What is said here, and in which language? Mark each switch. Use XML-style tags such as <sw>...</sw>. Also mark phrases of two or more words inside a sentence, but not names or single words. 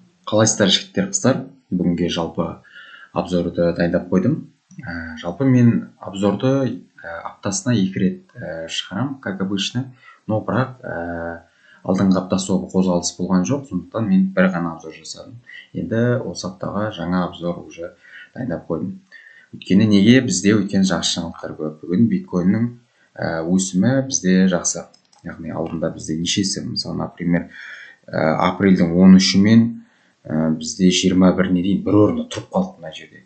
<kk>Қалайсыздар жігіттер, қыздар? Бүгінге жалпы обзорды дайындап қойдым. Жалпы мен обзорды аптасына 2 рет шығарам,</kk> <ru>как обычно.</ru> <kk>Но бірақ алдыңғы апта сол қозғалыс болған жоқ, сондықтан мен бір ғана обзор жасадым. Енді осы аптаға жаңа обзор уже дайындап қойдым. Өйткені неге? Бізде жақсы жаңалықтар көп. Бүгін биткоиннің өсімі бізде жақсы. Яғни алдында бізде нешесі, мысалы, например, апрельдің 13-і мен бізде 21-не дейін бір орында тұрып қалды мына жерде.</kk>